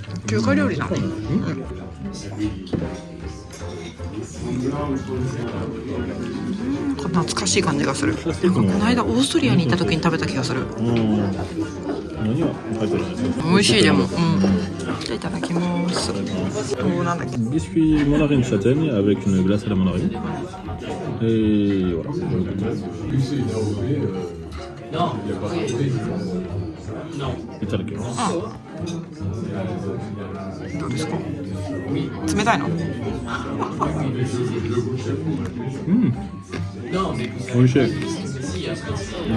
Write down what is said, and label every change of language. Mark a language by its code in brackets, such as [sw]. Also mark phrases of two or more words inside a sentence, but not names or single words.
[ja] 中華料理だね。懐かしい感じがする。なんかこの間オーストリアに行った時に食べた気がする。何が入ってるんですか？美味しい。でも、じゃあいただきます。なんだっけ。 [fr] ビスキュイモナリンチャテニ avec une glace à la mandarine. Et voilà. [ja] いただきます。どうですか？冷たいの？美味しい。